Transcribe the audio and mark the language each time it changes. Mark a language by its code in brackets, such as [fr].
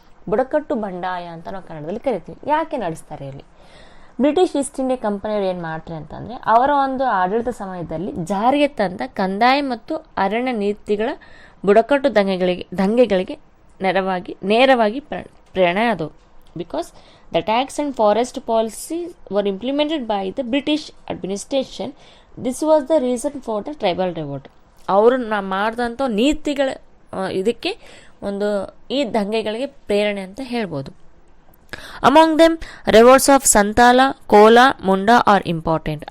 [kn] ಬುಡಕಟ್ಟು ಬಂಡಾಯ ಅಂತ ನಾವು ಕನ್ನಡದಲ್ಲಿ ಕರಿತೀವಿ. ಯಾಕೆ ನಡೆಸ್ತಾರೆ ಇಲ್ಲಿ? ಬ್ರಿಟಿಷ್ ಈಸ್ಟ್ ಇಂಡಿಯಾ ಕಂಪನಿಯವರು ಏನು ಮಾಡ್ತಾರೆ ಅಂತಂದರೆ ಅವರ ಒಂದು ಆಡಳಿತ ಸಮಯದಲ್ಲಿ ಜಾರಿಗೆ ತಂದ ಕಂದಾಯ ಮತ್ತು ಅರಣ್ಯ ನೀತಿಗಳ ಬುಡಕಟ್ಟು ದಂಗೆಗಳಿಗೆ ನೇರವಾಗಿ ಪ್ರೇರಣೆ ಆದವು. [en] Because the tax and forest policies were implemented by the British administration. This was the reason for the tribal revolt. [kn] ಅವರು ಮಾಡಿದಂಥ ನೀತಿಗಳ ಇದಕ್ಕೆ ಒಂದು ಈ ದಂಗೆಗಳಿಗೆ ಪ್ರೇರಣೆ ಅಂತ ಹೇಳ್ಬೋದು. [en] Among them revolts of Santhal, Kol, Munda are important.